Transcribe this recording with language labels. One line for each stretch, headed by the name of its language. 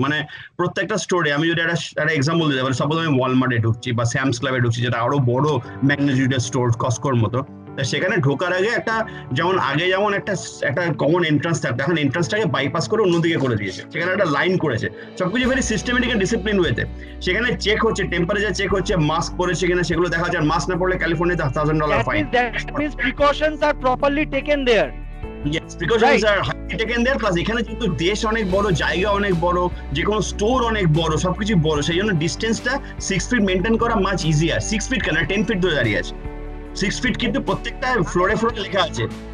Bangla: মানে প্রত্যেকটা স্টোরে, আমি যদি একটা এক্সাম্পল দিতে পারি, সাপোজ আমি ওয়ালমার্টে ঢুকছি বা স্যামস ক্লাবে ঢুকছি, যেটা আরো বড় ম্যাগনিটিউডের স্টোর কস্কোর মতো, সেখানে ঢোকার আগে যেমন একটা কমন এন্ট্রান্স থাকতো, এখন এন্ট্রান্সটাকে বাইপাস করে অন্যদিকে করে দিয়েছে, সেখানে একটা লাইন করেছে, সবকিছু ভেরি সিস্টেমেটিক এন্ড ডিসিপ্লিন ওয়েতে। সেখানে চেক হচ্ছে, টেম্পারেচার চেক হচ্ছে, মাস্ক পরেছে কিনা সেগুলো দেখা যাচ্ছে, মাস্ক না পড়লে ক্যালিফোর্নিয়াতে $1,000 fine.
English: That means precautions are properly taken there. Yes, precautions are highly taken there, plus
Bangla: এখানে কিন্তু দেশ অনেক বড়, জায়গা অনেক বড়, যে কোনো স্টোর অনেক বড়, সবকিছু বড়, সেই জন্য ডিস্টেন্সটা 6 ফিট মেনটেন করা মাচ ইজিয়ার। 6 ফিট কেন, 10 ফিট ধরে দাঁড়িয়ে আছে, 6 ফিট কিন্তু প্রত্যেকটা ফ্লোরে লেখা আছে।